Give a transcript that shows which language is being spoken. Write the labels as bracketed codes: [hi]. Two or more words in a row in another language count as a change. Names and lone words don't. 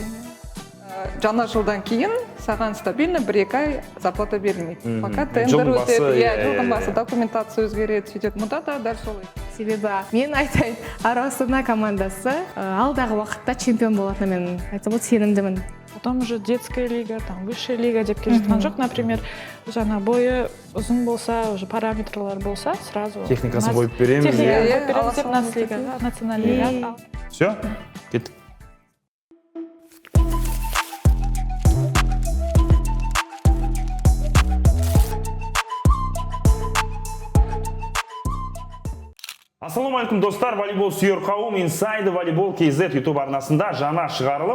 [kk] Жаңа жылдан кейін саған стабильно 1-2 ай зарплата берілмейді. Пока тендер өтеді, жылдың басы документация өзгереді, сөйтеді. Мұнда да дәл солай. Себебі мен айтайын, Ару Астана командасы алдағы уақытта чемпион болатынына мен айтсам сенімдімін. [ru] Потом уже детская лига, там высшая лига [kk] деп келе жатқан жоқ, например, жаңа бойы ұзын болса, уже параметрлар болса, сразу Техникасын қойып береміз. Техникасын қойып береміз деп [ru] национальный лига. [kk] Все, кеттік. Ассалаумағалейкум достар, волейбол сүйер қауым Inside Volleyball KZ YouTube арнасында жаңа шығарылым.